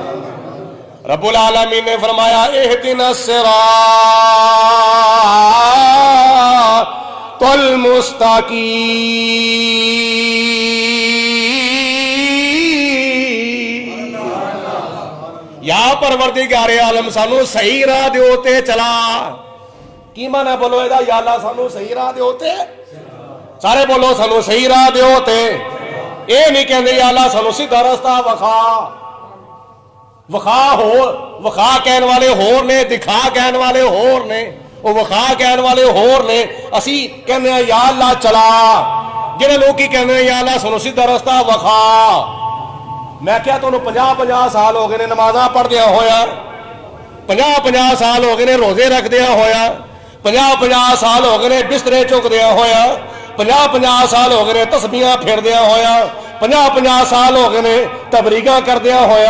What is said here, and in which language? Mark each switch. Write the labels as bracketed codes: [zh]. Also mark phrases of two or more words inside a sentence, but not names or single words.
[pa] رب العالمین نے فرمایا [ar] اہدنا الصراط المستقیم، [pa] یا پروردگار عالم سانو صحیح راہ دے ہوتے چلا. کی مانا بولو ادا؟ یا اللہ سانو صحیح راہ دے ہوتے، سارے بولو سانو صحیح راہ دے ہوتے. اے نہیں کہندے یا اللہ سانو سیدھا رستہ وکھا. وخا ہو وخا کہن والے ہور نے، دکھا کہن والے ہور نے، وہ وخا کہن والے ہور نے. اسی کہنے ہیں یا اللہ چلا. جنہیں لوگ کی کہنے ہیں یا اللہ سنو سیدھا رستہ وخا. میں کیا تو 50 سال ہو گئے نے نمازاں پڑھ دیا ہویا، 50 سال ہو گئے نے روزے رکھ دیا ہویا، 50 سال ہو گئے نے بسترے چک دیا ہویا، 50 سال ہو گئے نے تسبیحاں پھیر دیا ہویا، 50 سال ہو گئے نے تبلیغاں کر دیا ہویا.